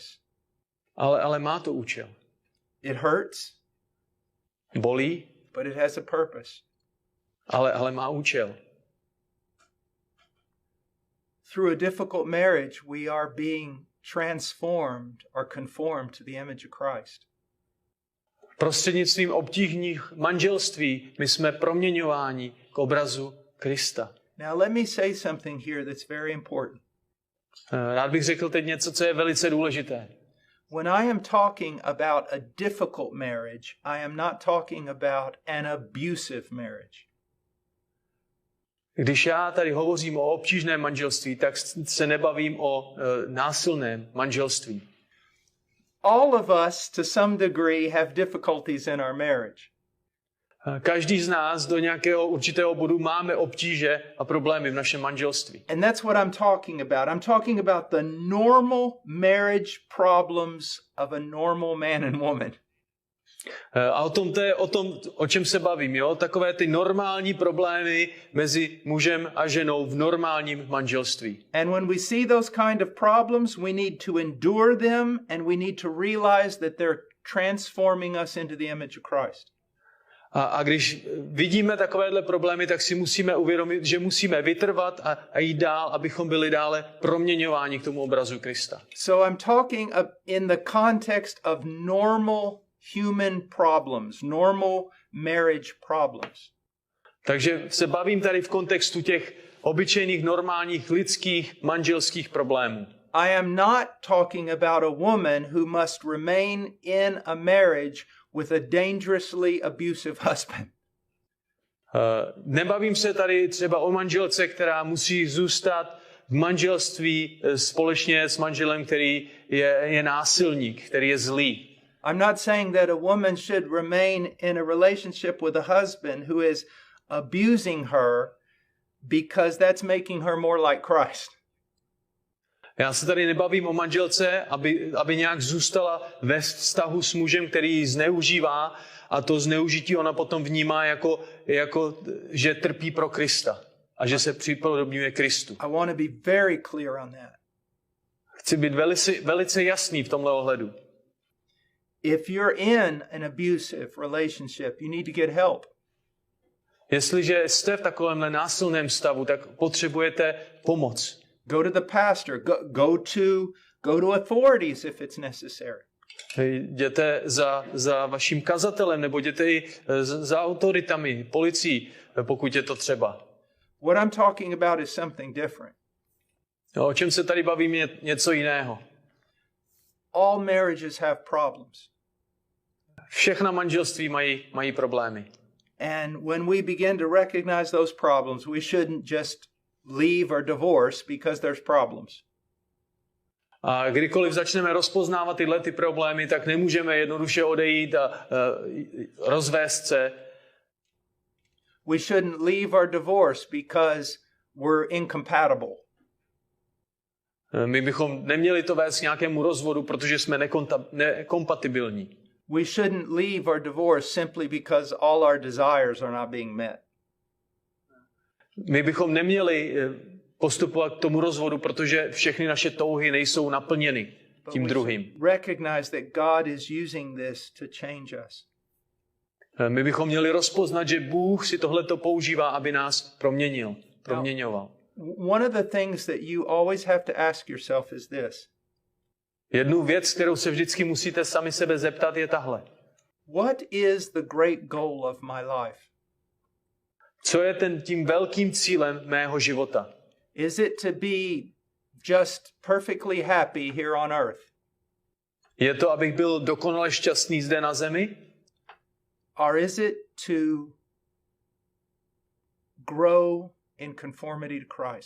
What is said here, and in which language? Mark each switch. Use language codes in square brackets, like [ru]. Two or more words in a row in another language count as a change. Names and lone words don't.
[cs] Ale má to účel. [en] It hurts. [cs] Bolí. [en] But it has a purpose. [cs] Ale má účel. [en] Through a difficult marriage, we are being transformed or conformed to the image of Christ. [cs] Prostřednictvím obtížných manželství my jsme proměňováni k obrazu Krista. [en] Now let me say something here that's very important. [cs] Rád bych řekl teď něco, co je velice důležité. [en] When I am talking about a difficult marriage, I am not talking about an abusive marriage. [cs] Když já tady hovořím o obtížném manželství, tak se nebavím o násilném manželství. [en] All of us, to some degree, have difficulties in our marriage. [cs] Každý z nás do nějakého určitého bodu máme obtíže a problémy v našem manželství. [en] And that's what I'm talking about. I'm talking about the normal marriage problems of a normal man and woman. [cs] A o tom, o čem se bavím, jo? Takové ty normální problémy mezi mužem a ženou v normálním manželství. [en] And when we see those kind of problems, we need to endure them and we need to realize that they're transforming us into the image of Christ. [cs] A když vidíme takovéhle problémy, tak si musíme uvědomit, že musíme vytrvat a jít dál, abychom byli dále proměňováni k tomu obrazu Krista. [en] So I'm talking in the context of normal human problems, normal marriage problems. [cs] Takže se bavím tady v kontextu těch obyčejných, normálních, lidských, manželských problémů. [en] I am not talking about a woman who must remain in a marriage with a dangerously abusive husband. [cs] Nebavím se tady třeba o manželce, která musí zůstat v manželství společně s manželem, který je násilník, který je zlý. [en] I'm not saying that a woman should remain in a relationship with a husband who is abusing her because that's making her more like Christ. [cs] Já se tady nebavím o manželce, aby nějak zůstala ve vztahu s mužem, který ji zneužívá, a to zneužití ona potom vnímá jako že trpí pro Krista a že se připodobňuje Kristu. [en] I want to be very clear on that. [cs] Chci být velice jasný v tomhle ohledu. [en] If you're in an abusive relationship, you need to get help. [cs] Jestliže jste v takovémhle násilném stavu, tak potřebujete pomoc. [en] Go to the pastor, go to authorities if it's necessary. [cs] Jděte za vaším kazatelem, nebo jděte i za autoritami, policií, pokud je to třeba. [en] What I'm talking about is something different. [cs] O čem se tady bavím je něco jiného. [en] All marriages have problems. [cs] Všechna manželství mají problémy. [en] And when we begin to recognize those problems, we shouldn't just leave or divorce because there's problems. [cs] A kdykoliv začneme rozpoznávat tyhle ty problémy, tak nemůžeme jednoduše odejít a rozvést se. [en] We shouldn't leave or divorce because we're incompatible. [cs] My bychom neměli to vést k nějakému rozvodu, protože jsme nekompatibilní. [en] We shouldn't leave or divorce simply because all our desires are not being met. [cs] My bychom neměli postupovat k tomu rozvodu, protože všechny naše touhy nejsou naplněny tím druhým. [en] Recognize that God is using this to change us. [cs] My bychom měli rozpoznat, že Bůh si tohleto používá, aby nás proměňoval. [en] One of the things that you always have to ask yourself is this. [cs] Jednu věc, kterou se vždycky musíte sami sebe zeptat, je tahle. [en] What is the great goal of my life? [cs] Co je tím velkým cílem mého života? [en] Is it to be just perfectly happy here on earth? [cs] Je to, abych byl dokonale šťastný zde na zemi? [en] Or is it to grow in conformity to Christ?